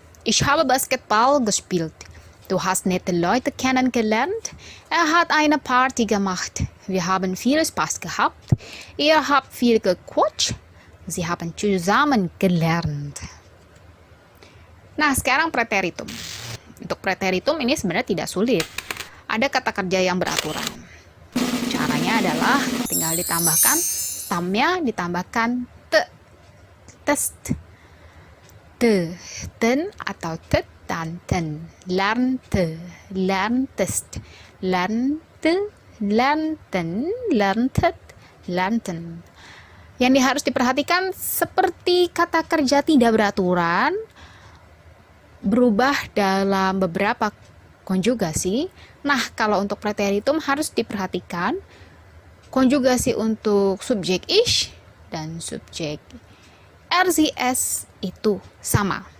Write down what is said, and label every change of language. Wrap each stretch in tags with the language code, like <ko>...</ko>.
<de>Ich habe Basketball gespielt. Du hast nette Leute kennengelernt. Er hat eine Party gemacht. Wir haben viel Spaß gehabt. Ihr habt viel gequatscht. Sie haben zusammen gelernt.</de> <id>Nah, sekarang preteritum. Untuk preteritum ini sebenarnya tidak sulit. Ada kata kerja yang beraturan. Caranya adalah tinggal ditambahkan stamnya, ditambahkan te, test, te, ten atau tet dan ten.</id> <de>Lernte, lerntest, lernte, lernten, lerntet, lernten.</de> <id>Yang harus diperhatikan seperti kata kerja tidak beraturan, berubah dalam beberapa konjugasi. Nah, kalau untuk preteritum harus diperhatikan konjugasi untuk subjek ich dan subjek RCS itu sama.</id>